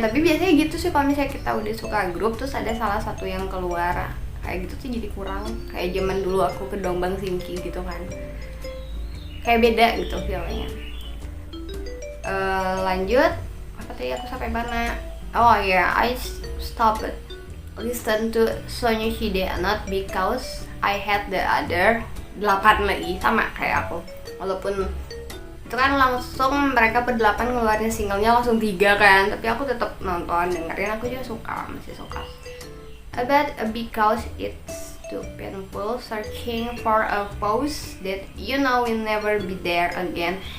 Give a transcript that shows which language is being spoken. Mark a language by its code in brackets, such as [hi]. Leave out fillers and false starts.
[id] Tapi biasanya gitu sih, kalau misalnya kita udah suka grup terus ada salah satu yang keluar kayak gitu sih jadi kurang. Kayak zaman dulu aku ke Dongbang Simki gitu kan, kayak beda gitu feelnya. Lanjut, apa tadi aku sampai mana? Oh ya, [en] I stopped listen to Sonya Shide not because I had the other 8 [id] lagi, sama kayak aku. Walaupun itu kan langsung mereka berdelapan ngeluarin singlenya langsung 3 kan, tapi aku tetap nonton dengerin, aku juga suka, masih suka. [en] But because it's too painful searching for a pose that you know will never be there again.